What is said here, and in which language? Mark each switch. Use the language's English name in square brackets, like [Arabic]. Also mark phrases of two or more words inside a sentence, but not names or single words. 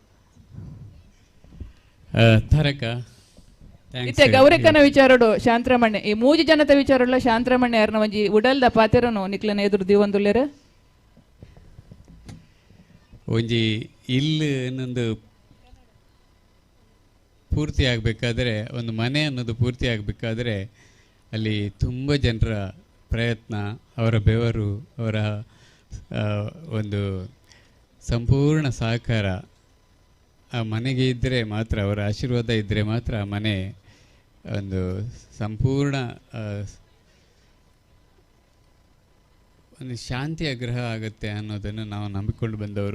[Tulu] ತರಕ ಇತ್ತೆ ಗೌರಕ್ಕನ ವಿಚಾರೋಡು ಶಾಂತರಮಣ್ಣೆ ಈ ಮೂಜಿ ಜನತ ವಿಚಾರೋಡ್ಲ ಶಾಂತರಮಣ್ಣೆ ಯಾರನ ಒಂಜಿ ಉಡಲ್ದ ಪಾತೆರನು ನಿಕ್ಲನ ಎದುರು ದೀವೊಂದುಲ್ಲೇರು ಒಂಜಿ ಇಲ್ಲು ಅನ್ನೊಂದು [Kannada] ಪೂರ್ತಿ ಆಗಬೇಕಾದ್ರೆ ಒಂದು ಮನೆ ಅನ್ನೋದು ಪೂರ್ತಿ ಆಗಬೇಕಾದ್ರೆ ಅಲ್ಲಿ ತುಂಬ ಜನರ ಪ್ರಯತ್ನ ಅವರ ಬೆವರು ಅವರ ಒಂದು ಸಂಪೂರ್ಣ ಸಹಕಾರ ಆ ಮನೆಗೆ ಇದ್ದರೆ ಮಾತ್ರ ಅವರ ಆಶೀರ್ವಾದ ಇದ್ದರೆ ಮಾತ್ರ ಆ ಮನೆ ಒಂದು ಸಂಪೂರ್ಣ ಒಂದು ಶಾಂತಿಯ ಗೃಹ ಆಗುತ್ತೆ ಅನ್ನೋದನ್ನು ನಾವು ನಂಬಿಕೊಂಡು ಬಂದವರು.